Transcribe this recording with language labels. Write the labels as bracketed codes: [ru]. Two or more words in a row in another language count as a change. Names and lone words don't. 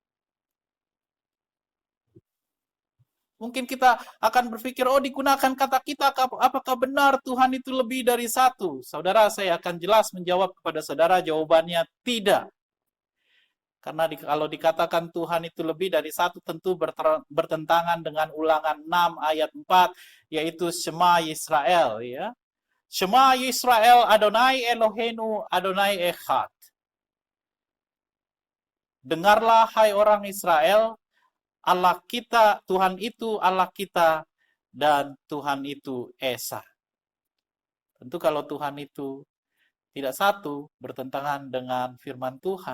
[id] Mungkin kita akan berpikir, oh digunakan kata kita, apakah benar Tuhan itu lebih dari satu? Saudara, saya akan jelas menjawab kepada saudara, jawabannya tidak. Karena kalau dikatakan Tuhan itu lebih dari satu, tentu bertentangan dengan Ulangan 6 ayat 4, yaitu [he] שמע ישראל. [id] Ya. [he] שמע ישראל אדני אלהינו אדני אחד. [id] Dengarlah hai orang Israel, Allah kita, Tuhan itu Allah kita, dan Tuhan itu Esa. Tentu kalau Tuhan itu tidak satu, bertentangan dengan firman Tuhan.